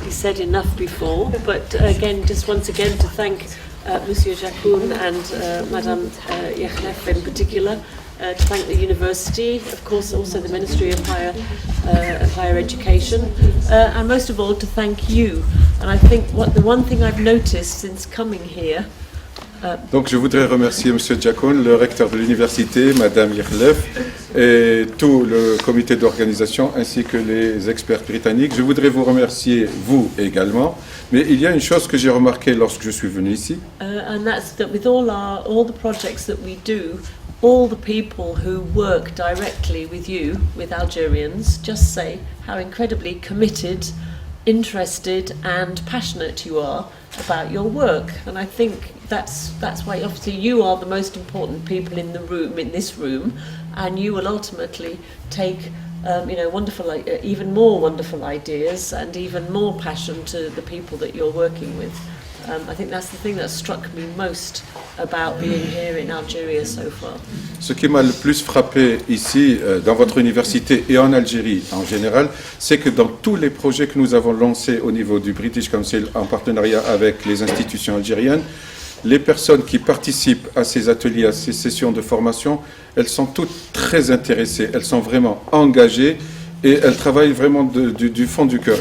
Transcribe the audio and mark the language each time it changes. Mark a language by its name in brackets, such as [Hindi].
[English] He said enough before, but again, just once again to thank Monsieur Jacon and Madame Yachlef in particular, to thank the university, of course also the Ministry of Higher Education, and most of all to thank you. And I think the one thing I've noticed since coming here. [French] Donc je voudrais remercier M. Jacon, le recteur de l'université, Mme Yachlef, et tout le comité d'organisation, ainsi que les experts britanniques. Je voudrais vous remercier, vous également, mais il y a une chose que j'ai remarquée lorsque je suis venu ici. [English] And that's that with all the projects that we do, all the people who work directly with you, with Algerians, just say how incredibly committed, interested and passionate you are about your work. And I think that's why obviously you are the most important people in the room, in this room, and you will ultimately take wonderful, even more wonderful ideas and even more passion to the people that you're working with. I think that's the thing that struck me most about being here in Algeria so far. [French] Ce qui m'a le plus frappé ici, dans votre université et en Algérie en général, c'est que dans tous les projets que nous avons lancés au niveau du British Council en partenariat avec les institutions algériennes, les personnes qui participent à ces ateliers, à ces sessions de formation, elles sont toutes très intéressées, elles sont vraiment engagées et elles travaillent vraiment du fond du cœur.